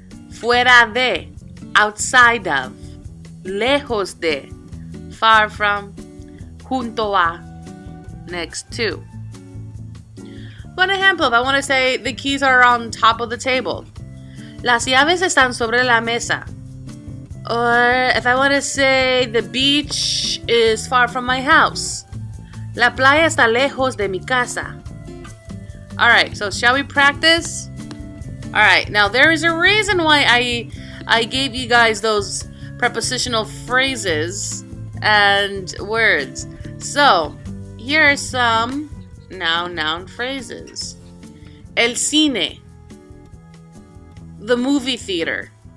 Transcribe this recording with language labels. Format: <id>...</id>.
<es>Fuera de,</es> <en>outside of.</en> <es>Lejos de,</es> <en>far from.</en> <es>Junto a,</es> <en>next to. One example, if I want to say the keys are on top of the table.</en> <es>Las llaves están sobre la mesa.</es> <en>Or if I want to say the beach is far from my house.</en> <es>La playa está lejos de mi casa.</es> <en>Alright, so shall we practice? Alright, now there is a reason why I gave you guys those prepositional phrases and words. So, here are some noun phrases.</en> <es>El cine.</es> <en>The movie theater.</en>